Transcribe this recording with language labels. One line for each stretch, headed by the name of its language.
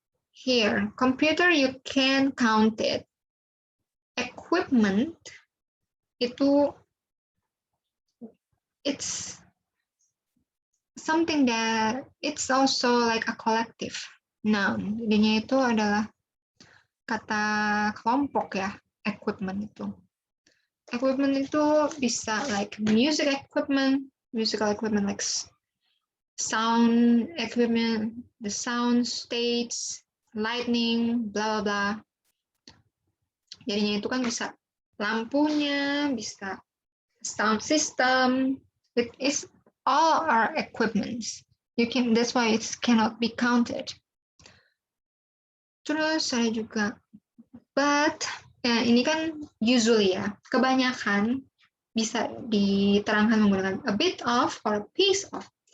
English: Here, computer you can count it. Equipment itu it's something that it's also like a collective noun.
Indonesian: Jadinya itu adalah kata kelompok ya, equipment itu.
English: Equipment
Indonesian: itu bisa
English: like musical equipment like sound equipment, the sound states, lighting, blah blah blah.
Indonesian: Jadinya itu kan bisa lampunya, bisa sound system.
English: It is all our equipments. That's why it cannot be counted.
Indonesian: Terus ada juga but ini kan usually ya, kebanyakan bisa diterangkan menggunakan
English: a bit of or a piece of.